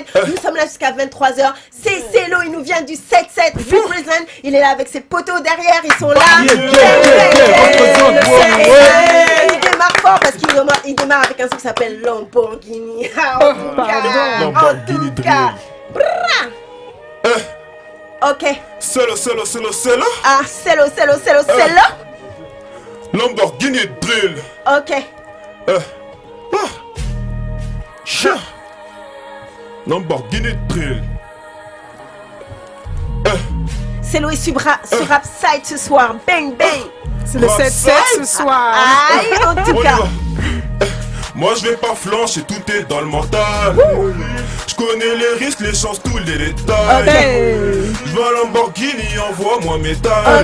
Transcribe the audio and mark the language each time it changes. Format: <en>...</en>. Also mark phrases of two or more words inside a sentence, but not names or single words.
<fr>Nous sommes là jusqu'à 23h. C'est Celo. Il nous vient du 7-7 Represent. Il est là avec ses poteaux derrière. Ils sont là. Il démarre fort parce qu'il démarre avec un son qui s'appelle Lamborghini. Lamborghini Drill. Ok. Celo. Ah, Celo. Lamborghini Drill. Ok. Lamborghini Drill. Celo est sur Rapside ce soir. Bang, bang. C'est le 7-7 ce soir. Aïe, en tout On y cas. va. Moi je vais pas flancher, tout est dans le mental. Je connais les risques, les chances, tous les détails. Je veux un Lamborghini, envoie-moi mes tailles.</fr>